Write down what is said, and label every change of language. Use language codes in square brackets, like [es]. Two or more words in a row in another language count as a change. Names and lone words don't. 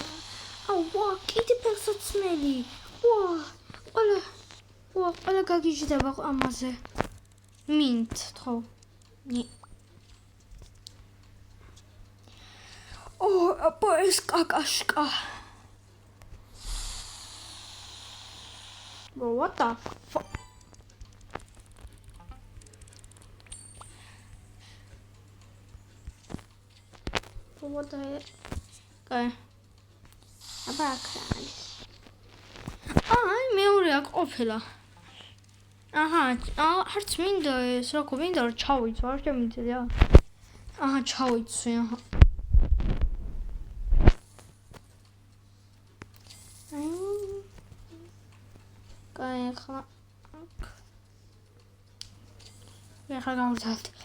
[ka] ვა, კიდე ფეხსაცმელი. ყველა გაგიჟდება ამაზე. Mint, ხო. აბა ეს კაკაშკა. [en] What the fuck? What the heck? [ka] Okay. აბა აქ არის. აი მეორე აქ ყოფილა. არც მინდა ეს რა გვინდა რომ ჩავიცვა, არ შემიძლია. ჩავიცვი, კაი, ახლა გავუძალთ.